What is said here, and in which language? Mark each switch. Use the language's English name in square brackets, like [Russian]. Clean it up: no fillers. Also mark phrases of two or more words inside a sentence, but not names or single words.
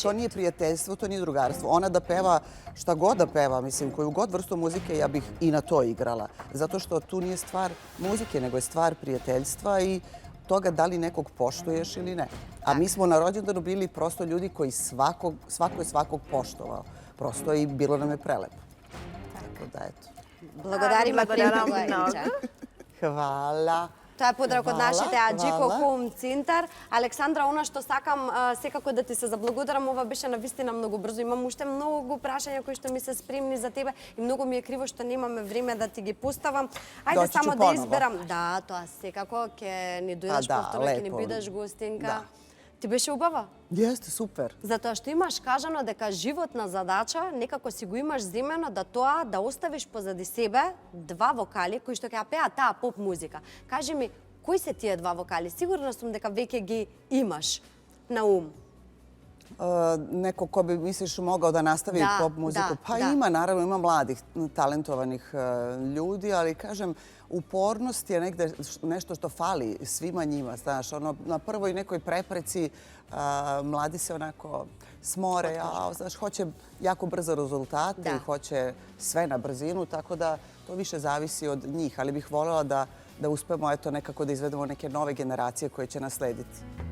[Serbian] to nije prijateljstvo, to nije drugarstvo. Ona da peva šta god da peva, mislim, koju god vrstu muzike, ja bih i na to igrala. Zato što tu nije stvar muzike, nego je stvar prijateljstva i toga da li nekog poštuješ ili ne. A mi smo na rođendanu bili prosto ljudi koji svako je svakog poštovao. Prosto i bilo nam je prelepo. Tako da, eto. [Macedonian] Благодариме Благодарам премногу, многу. Емче. [Serbian] Hvala. [Macedonian] Тоа е подрак од [Serbian] Hvala, [Macedonian] нашите Аджико [Serbian] hvala. [Macedonian] Хоум Центар. Александра, она што сакам секако да ти се заблагодарам, ова беше навистина многу брзо. Имам уште многу прашања кои што ми се спремни за тебе и многу ми е криво што немаме време да ти ги поставам. Ајде Дојќи само ќе да [Serbian] поново. [Macedonian] изберам. Да, тоа секако ќе ни дојдеш да, повторно, ќе ни [Serbian] лепо. [Macedonian] бидеш гостинка. Да. Ти беше убава? [Serbian] Jeste, super. [Macedonian] Затоа што имаш кажано дека животна задача некако си го имаш земено да тоа да оставиш позади себе два вокали кои што ќе ја пеат таа поп музика. Кажи ми, кои се тие два вокали? Сигурна сум дека веќе ги имаш на ум. [Serbian] Neko ko bi, misliš, mogao da nastavi Da, pop muziku? da, Pa da. ima, naravno, ima mladih, talentovanih ljudi, ali kažem, upornost je negde nešto što fali svima njima, znaš, ono, na prvoj nekoj prepreci mladi se onako smore, znaš, hoće jako brzo rezultate i hoće sve na brzinu, tako da to više zavisi od njih, ali bih voljela da uspemo, eto, nekako da izvedemo neke nove generacije koje će naslediti.